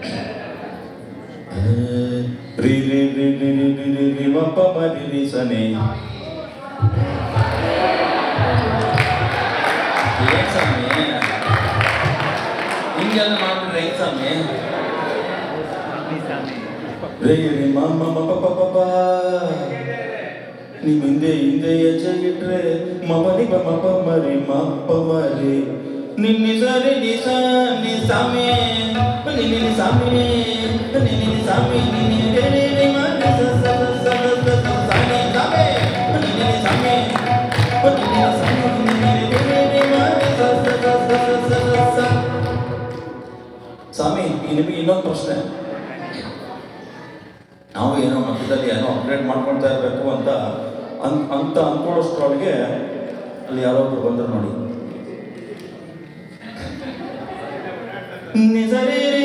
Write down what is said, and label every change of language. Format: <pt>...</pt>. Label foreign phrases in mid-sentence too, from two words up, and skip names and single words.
<kn>ರಿ ರಿ ರಿ ರಿ ರಿ ರಿ ರಿ ರಿ ಮ ಪ ಮ ರಿ ರಿ ಸ ನಿ. ಏನ್ ಸ್ವಾಮಿ ಹಿಂಗೆಲ್ಲ ಮಾಡ್ಬಿಟ್ರೆ ಹೆಂಗ್ ಸ್ವಾಮಿ? ರೇ ರಿ ಮ ಮ ಮ ಪ ಪ ಪ ಪ. ನಿಮ್ ಹಿಂದೆ ಹೆಜ್ಜೆ ಇಟ್ರೆ ಮಮರಿ ಮ ಪ ಮರಿ ಮ ಪ ಮರಿ ನಿನ್ನಿ ಸರಿ ನಿ ಸ ನಿ ಸಾಮಿ ನಿನ್ನಿ ನಿ ಸಾಮಿ ನಿನ್ನಿ ನಿ ಸಾಮಿ ನಿನ್ನಿ ರೇ ರೇ ರಿ ಮ ನಿ ಸ ಸ ಸ ಸ ಸ ಸಾಮಿ ಸಾಮಿ ನಿನ್ನಿ ನಿ ಸಾಮಿ ನಿನ್ನಿ ನಿ ಸಾಮಿ ನಿನ್ನಿ ರೇ ರೇ ಮ ನಿ ಸ ಸ ಸ ಸ ಸ ಸ. ಸ್ವಾಮಿ, ನಿಮಗೆ ಇನ್ನೊಂದು ಪ್ರಶ್ನೆ. ನಾವು ಏನೋ ಮಧ್ಯದಲ್ಲಿ ಏನೋ ಅಪ್ಗ್ರೇಡ್ ಮಾಡ್ಕೊಳ್ತಾ ಇರಬೇಕು ಅಂತ ಅಂದ್ಕೊಳ್ಳೋಷ್ಟ್ರೊಳಗೆ ಅಲ್ಲಿ ಯಾರೋ ಒಬ್ರು ಬಂದರು ನೋಡಿ. ನಿಸರಿ ರಿ</kn>